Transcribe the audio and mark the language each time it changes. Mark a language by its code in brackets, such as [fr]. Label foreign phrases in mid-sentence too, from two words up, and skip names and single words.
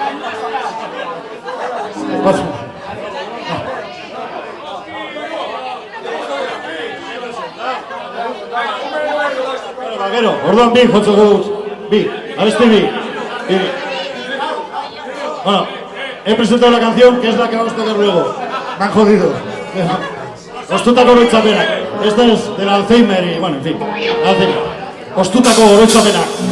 [eu] Gero, orduan bi jotzeko dut, bi, abesti bi. [es] Bueno, he presentado la canción que es la que vamos a tocar luego. Me han jodido. [eu] Ostutako oroitzapenak. [es] Esta es del Alzheimer y, bueno, en fin, Alzheimer. [eu] Ostutako oroitzapenak.